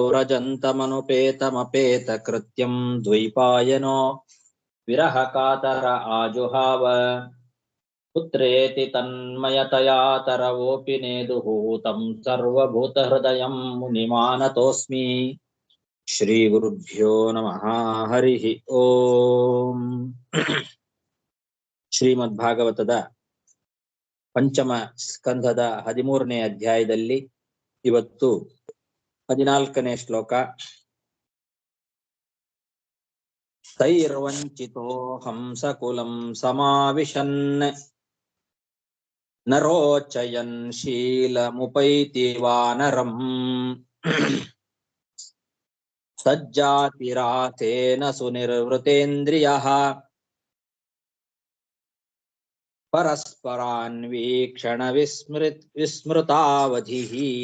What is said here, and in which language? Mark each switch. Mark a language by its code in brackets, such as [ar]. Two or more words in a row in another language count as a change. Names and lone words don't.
[sa] ಪ್ರವ್ರಜಂತಮನುಪೇತಮಪೇತಕೃತ್ಯಂ ದ್ವೈಪಾಯನೋ ವಿರಹ ಕಾತರ ಆಜುಹಾವ ಪುತ್ರೇತಿ ತನ್ಮಯತಯಾ ತರವೋಪಿ ನೇದುಃ तं ಸರ್ವಭೂತಹೃದಯಂ ಮುನಿಮಾನತೋಸ್ಮಿ ಶ್ರೀ ಗುರುಭ್ಯೋ ನಮಃ ಹರಿ ಓಂ. [kn] ಶ್ರೀಮದ್ಭಾಗವತದ ಪಂಚಮ ಸ್ಕಂಧದ 13ನೇ ಅಧ್ಯಾಯದಲ್ಲಿ ಇವತ್ತು 14ನೇ ಶ್ಲೋಕ. [sa] ತೈರ್ವಂಚಿತೋ ಹಂಸಕುಲಂ ಸಮಾವಿಶನ್ ನರೋಚಯನ್ ಶೀಲಮುಪೈತಿ ವಾನರಂ ಸಜ್ಜಾತಿರಾತೇನ ಸುನಿರ್ವೃತೇಂದ್ರಿಯಃ ಪರಸ್ಪರಾನ್ವೀಕ್ಷಣ ವಿಸ್ಮೃತಾವಧಿಃ.